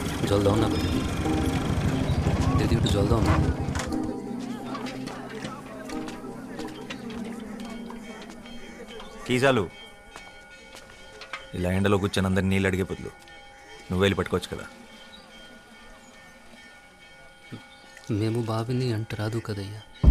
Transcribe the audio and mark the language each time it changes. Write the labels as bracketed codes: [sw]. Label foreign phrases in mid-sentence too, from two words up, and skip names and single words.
[bn] জল দাও না দিদি, দিদি একটু জল দাও না। [te] కీ చాలు. ఇలా ఎండలో కూర్చొని అందరు నీళ్ళు అడిగే బదులు నువ్వు వెళ్ళి పట్టుకోవచ్చు కదా. మేము బావిని అంట రాదు కదయ్యా